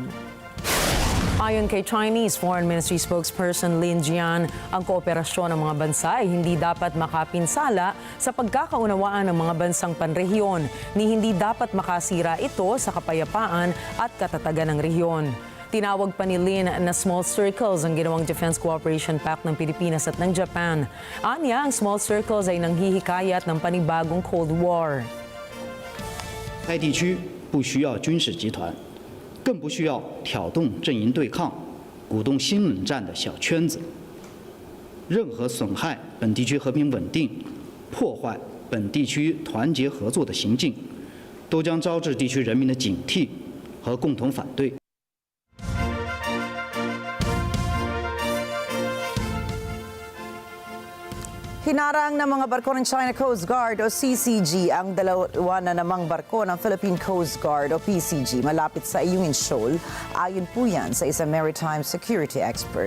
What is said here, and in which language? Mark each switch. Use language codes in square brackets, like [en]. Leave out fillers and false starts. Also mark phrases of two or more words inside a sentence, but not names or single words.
[tl] Ayon kay Chinese Foreign Ministry spokesperson Lin Jian, ang kooperasyon ng mga bansa ay hindi dapat makapinsala sa pagkakaunawaan ng mga bansang panrehiyon, ni hindi dapat makasira ito sa kapayapaan at katatagan ng rehiyon. Tinawag pa ni Lin na [en] small circles [tl] ang ginawang Defense Cooperation Pact ng Pilipinas at ng Japan. Anya, ang [en] small circles [tl] ay nanghihikayat ng panibagong Cold War. [zh] 该地区不需要军事集团，更不需要挑动阵营对抗、鼓动新冷战的小圈子。任何损害本地区和平稳定、破坏本地区团结合作的行径，都将招致地区人民的警惕和共同反对。 [tl] Hinarang ng mga barko ng China Coast Guard o CCG ang dalawa na namang barko ng Philippine Coast Guard o PCG malapit sa Ayungin Shoal. Ayon po yan sa isang [en] maritime security expert.